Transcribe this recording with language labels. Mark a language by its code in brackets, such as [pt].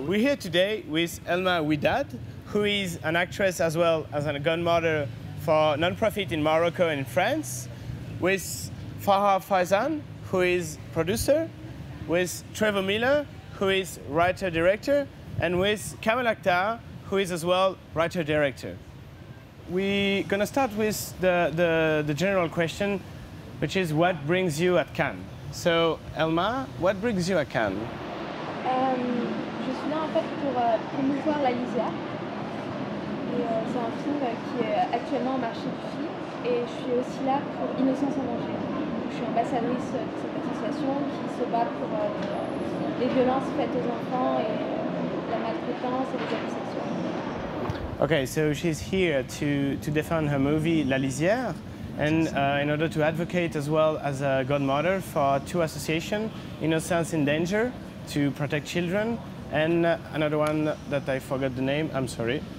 [en] We're here today with Elma Widad, who is an actress as well as a godmother for non-profit in Morocco and in France, with Farah Faizan, who is producer, with Trevor Miller, who is writer-director, and with Kamal Akhtar, who is as well writer-director. We're going to start with the general question, which is what brings you at Cannes? So, Elma, what brings you at Cannes? [fr] Je suis là en fait pour promouvoir La Lisière. Et c'est un film qui est actuellement au marché du film. Et je suis aussi là pour Innocence en danger. Je suis ambassadrice de cette association qui se bat pour les violences faites aux enfants et la maltraitance et les abus sexuels. [en] Okay, so she's here to defend her movie La Lisière, and in order to advocate as well as a godmother for two associations, Innocence in Danger, to protect children, and another one that I forgot the name, I'm sorry.